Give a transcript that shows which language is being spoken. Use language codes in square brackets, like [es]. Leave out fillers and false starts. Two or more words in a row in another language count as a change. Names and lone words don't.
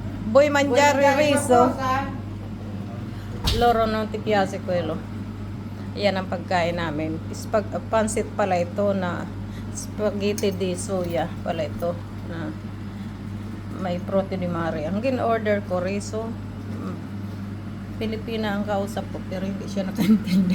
[it] Boy mangiare riso. Loro non ti piace quello. [tl] Yan ang pagkain namin. Pansit pala ito na [it] spaghetti di soya [tl] pala ito na may protein [it] di mare. [tl] Ang gin-order ko riso. Pilipina ang kausap ko pero hindi siya nakaintindi.